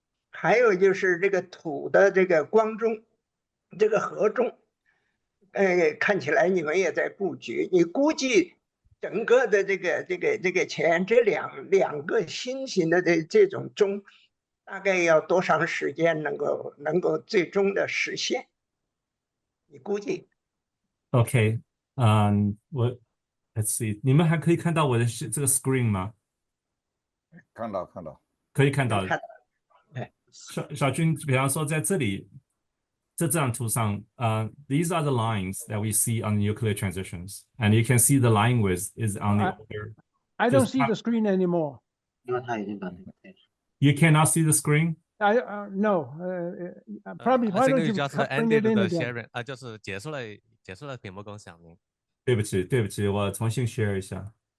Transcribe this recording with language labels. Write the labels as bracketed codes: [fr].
[zh] 还有就是这个土的这个光中，这个核中，看起来你们也在布局，你估计整个的这个钱，这两个新型的这种钟，大概要多长时间能够最终的实现？你估计？ [en] OK， let's see， [zh] 你们还可以看到我的这个 screen 吗？看到，可以看到。小军，比方说在这里，这张图上， [en] these are the lines that we see on nuclear transitions, and you can see the line width is on the order. I don't see the screen anymore. You cannot see the screen? No. Probably. I think you just ended the sharing. [zh] 就是结束了屏幕共享。对不起，我重新 share 一下。